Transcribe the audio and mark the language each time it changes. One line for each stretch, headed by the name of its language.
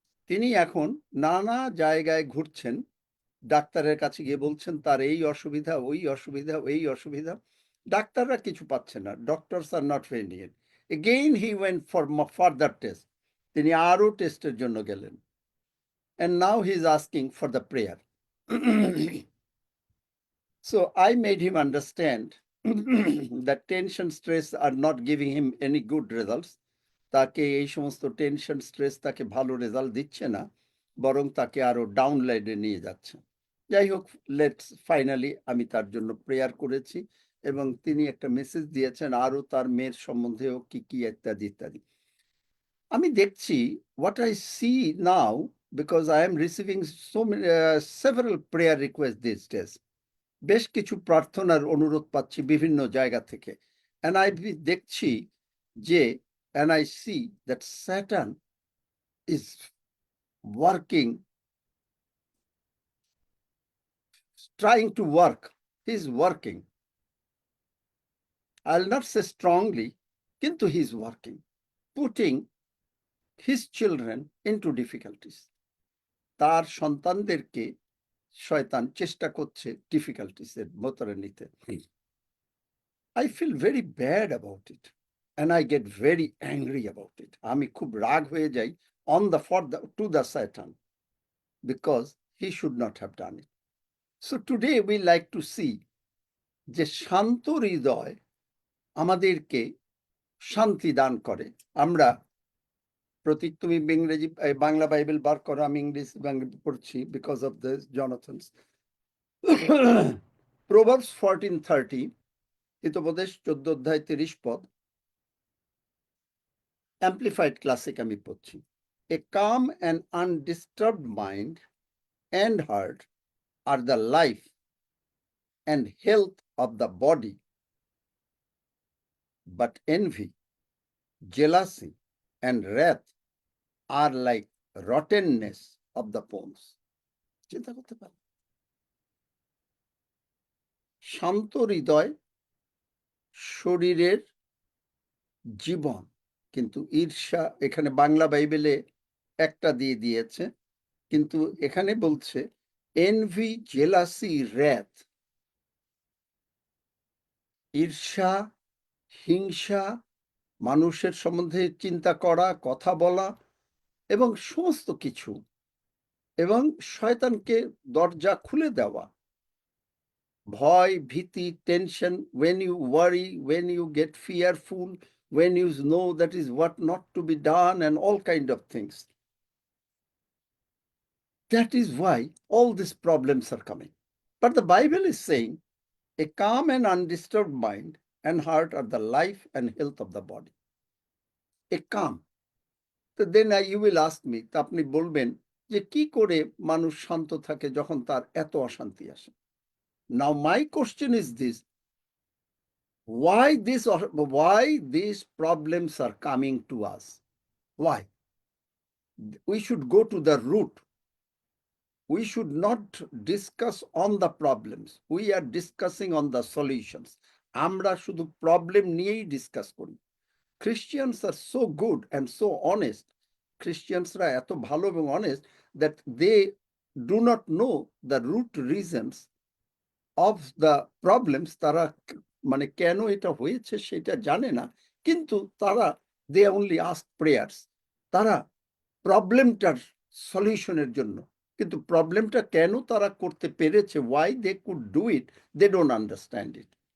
Bangla: তিনি এখন নানা জায়গায় ঘুরছেন, ডাক্তারের কাছে গিয়ে বলছেন তার এই অসুবিধা, ওই অসুবিধা, এই অসুবিধা, ডাক্তাররা কিছু পাচ্ছে না,
English: Doctors are not finding it. Again he went for further test.
Bangla: তিনি আরো টেস্টের জন্য গেলেন।
English: And now he is asking for the prayer. So I made him understand that tension, stress are not giving him any good results.
Bangla: তাকে এই সমস্ত tension, stress তাকে ভালো রেজাল্ট দিচ্ছে না, বরং তাকে আরো ডাউন লাইনে নিয়ে যাচ্ছে। যাই হোক,
English: let's finally
Bangla: আমি তার জন্য প্রেয়ার করেছি এবং তিনি একটা মেসেজ দিয়েছেন আরো তার মেয়ের সম্বন্ধেও কি কি ইত্যাদি ইত্যাদি। আমি দেখছি
English: what I see now, because I am receiving so many several prayer requests these days.
Bangla: বেশ কিছু প্রার্থনার অনুরোধ পাচ্ছি বিভিন্ন জায়গা থেকে,
English: and I
Bangla: দেখছি যে
English: and I see that Satan is working, trying to work. He's working. I'll not say strongly,
Bangla: কিন্তু
English: he's working, putting his children into difficulties.
Bangla: তার সন্তানদেরকে শয়তান চেষ্টা করছে ডিফিকাল্টিসের ভেতরে নিতে।
English: I feel very bad about it and I get very angry about it.
Bangla: আমি খুব রাগ হয়ে যাই
English: to the Satan, because he should not have done it. So today we like to see
Bangla: যে শান্ত হৃদয় আমাদেরকে শান্তি দান করে। আমরা প্রতীক তুমি ইংরেজি বাংলা বাইবেল বার করো, আমি ইংলিশ পড়ছি
English: because of this
Bangla: জনাথনস।
English: Proverbs 14:30,
Bangla: Hitopadesha 14 অধ্যায় 30 পদ, Amplified Classic আমি পড়ছি।
English: A calm and undisturbed mind and heart are the life and health of the body, but envy, jealousy, and wrath are like rottenness of the bones.
Bangla: চিন্তা করতে পারেন, শান্ত হৃদয় শরীরের জীবন, কিন্তু ঈর্ষা, এখানে বাংলা বাইবেলে একটা দিয়ে দিয়েছে, কিন্তু এখানে বলছে
English: envy, jealousy, wrath,
Bangla: ঈর্ষা, হিংসা, মানুষের সম্বন্ধে চিন্তা করা, কথা বলা এবং সমস্ত কিছু, এবং শয়তানকে দরজা খুলে দেওয়া, ভয়, ভীতি, tension,
English: when you worry, when you get fearful, when you know that is what not to be done and all kind of things. That is why all these problems are coming. But the Bible is saying a calm and undisturbed mind and heart are the life and health of the body. A calm. So then you will ask me,
Bangla: তা আপনি বলবেন যে কি করে মানুষ শান্ত থাকে যখন তার এত অশান্তি আসে?
English: Now my question is this: why these problems are coming to us? Why? We should go to the root. We should not discuss on the problems. We are discussing on the solutions.
Bangla: আমরা শুধু problem নিয়েই discuss করি।
English: Christians are so good and so honest. Christiansরা
Bangla: এত ভালো এবং
English: honest that they do not know the root reasons of the problems.
Bangla: তারা মানে কেন এটা হয়েছে সেটা জানে না, কিন্তু তারা
English: they only ask prayers.
Bangla: তারা প্রবলেমটার সলিউশনের জন্য, কিন্তু প্রবলেমটা কেন তারা করতে পেরেছে,
English: why they could do it, they don't understand it.